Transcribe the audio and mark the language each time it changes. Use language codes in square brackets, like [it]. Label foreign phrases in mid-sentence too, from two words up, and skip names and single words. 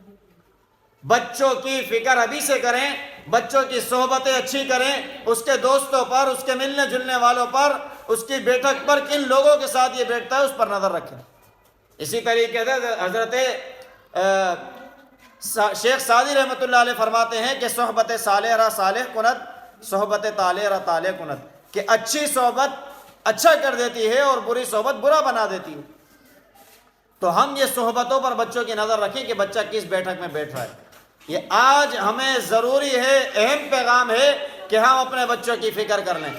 [ur] بچوں کی فکر ابھی سے کریں، بچوں کی صحبتیں اچھی کریں، اس کے دوستوں پر، اس کے ملنے جلنے والوں پر، اس کی بیٹھک پر کن لوگوں کے ساتھ یہ بیٹھتا ہے اس پر نظر رکھیں۔ اسی طریقے سے حضرت شیخ سعدی [ar] رحمۃ اللہ علیہ [ur] فرماتے ہیں کہ [fa] صحبت صالح را صالح کند، صحبت طالح را طالح کند، [ur] کہ اچھی صحبت اچھا کر دیتی ہے اور بری صحبت برا بنا دیتی ہے۔ تو ہم یہ صحبتوں پر بچوں کی نظر رکھیں کہ بچہ کس بیٹھک میں بیٹھ رہا ہے۔ یہ آج ہمیں ضروری ہے، اہم پیغام ہے کہ ہم اپنے بچوں کی فکر کر لیں۔